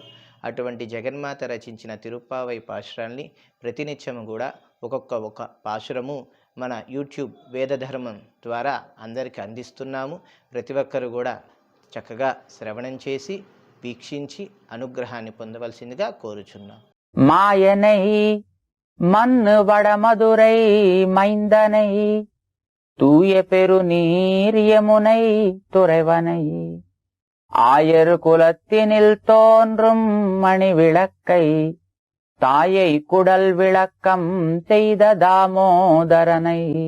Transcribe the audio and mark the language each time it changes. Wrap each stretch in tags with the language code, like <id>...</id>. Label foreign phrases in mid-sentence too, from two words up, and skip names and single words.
<te>అటువంటి జగన్మాత రచించిన తిరుప్పావై పాశురాల్ని ప్రతినిత్యము కూడా ఒక్కొక్క పాశురము మన యూట్యూబ్ వేదధర్మం ద్వారా అందరికీ అందిస్తున్నాము. ప్రతి ఒక్కరు కూడా చక్కగా శ్రవణం చేసి వీక్షించి అనుగ్రహాన్ని పొందవలసిందిగా కోరుచున్నాం.</te> <ta>மாயனை மன்னு வடமதுரை மைந்தனை தூய பெருநீர் யமுனை துறைவனை ஆயர் குலத்தினில் தோன்றும் மணி விளக்கை தாயை குடல் விளக்கம் செய்த தாமோதரனை</ta>